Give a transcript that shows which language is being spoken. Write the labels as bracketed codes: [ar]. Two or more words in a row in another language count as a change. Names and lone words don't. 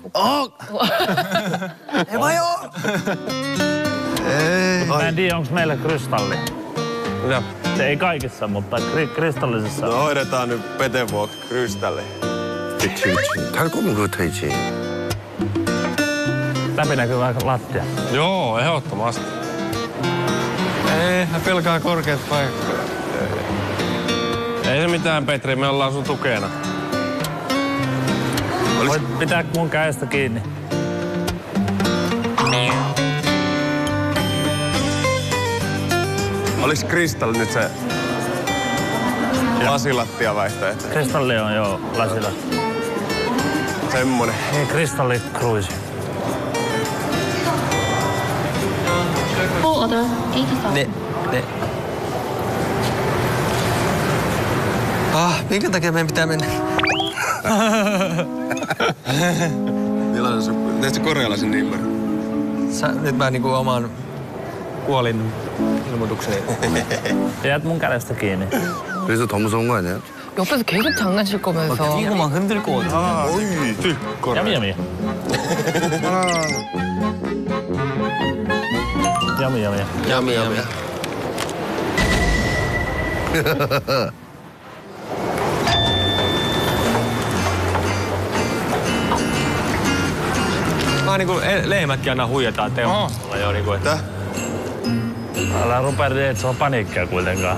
[ko] 해봐요. [fi] Mä en tiedä, onks meillä kristalli. Mitä? Se ei kaikissa, mutta kristallisessa. No hoidetaan nyt Peten vuoksi krystalli. [ko] 그치. 탈 거면 그거 타야지. [fi] Läpinäkyvä lattia. Joo, ehdottomasti. Ei, mä pelkään korkeat paikkaa. Ei se mitään, Petri, me ollaan sun tukena. Voit pitää mun käestä kiinni. Olis kristalli nyt se lasilattia vaihtoehto? Kristalli on joo lasilattia. Semmonen. Niin, kristalli cruise. [en] Full order, 85. [fi] Ne. Minkä takia meidän pitää mennä? Millainen sun... Teet sä korealaisen nimmari? Nyt mä niinku oman kuolin ilmoitukseni. Jäät mun kädestä kiinni. [ko] 그래서 더 무서운 거 아니에요? 옆에서 계속 장난칠 거면서. 이거만 흔들 거 같아. Yami yami. Yami yami. Jami, jami. [fi] Niinku lehmätkin aina huijataan Teemulla jo niinku, että... Älä rupea lietsoa paniikkia kuitenkaan.